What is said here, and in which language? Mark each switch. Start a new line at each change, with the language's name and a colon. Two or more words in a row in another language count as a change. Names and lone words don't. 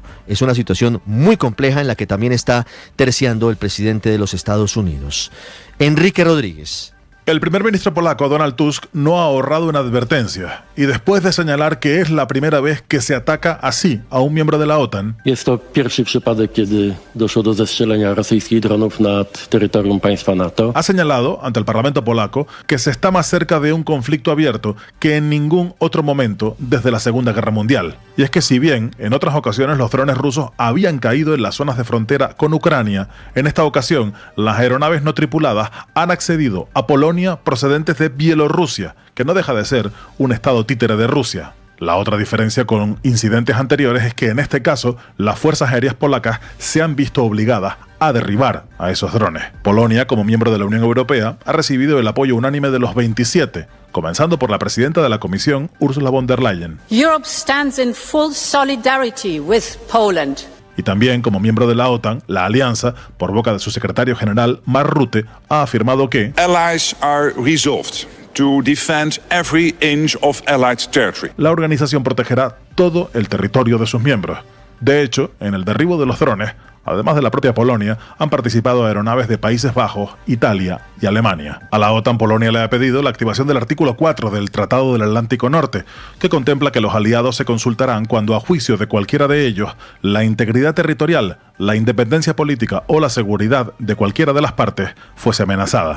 Spanish: Es una situación muy compleja en la que también está terciando el presidente de los Estados Unidos. Enrique Rodríguez. El primer ministro polaco Donald Tusk no ha ahorrado una advertencia, y después de señalar que es la primera vez que se ataca así a un miembro de la OTAN,
Polish: Jest to pierwszy przypadek, kiedy doszło do zestrzelenia rosyjskich dronów nad terytorium państwa NATO.
Spanish: Ha señalado ante el Parlamento polaco que se está más cerca de un conflicto abierto que en ningún otro momento desde la Segunda Guerra Mundial. Y es que si bien en otras ocasiones los drones rusos habían caído en las zonas de frontera con Ucrania, en esta ocasión las aeronaves no tripuladas han accedido a Polonia procedentes de Bielorrusia, que no deja de ser un estado títere de Rusia. La otra diferencia con incidentes anteriores es que en este caso las fuerzas aéreas polacas se han visto obligadas a derribar a esos drones. Polonia, como miembro de la Unión Europea, ha recibido el apoyo unánime de los 27, comenzando por la presidenta de la Comisión, Ursula von der Leyen.
English: Europe stands in full solidarity with Poland.
Spanish: Y también, como miembro de la OTAN, la alianza, por boca de su secretario general, Mark Rutte, ha afirmado que
English: allies are resolved to defend every inch of allied territory.
Spanish: La organización protegerá todo el territorio de sus miembros. De hecho, en el derribo de los drones, además de la propia Polonia, han participado aeronaves de Países Bajos, Italia y Alemania. A la OTAN, Polonia le ha pedido la activación del artículo 4 del Tratado del Atlántico Norte, que contempla que los aliados se consultarán cuando, a juicio de cualquiera de ellos, la integridad territorial, la independencia política o la seguridad de cualquiera de las partes fuese amenazada.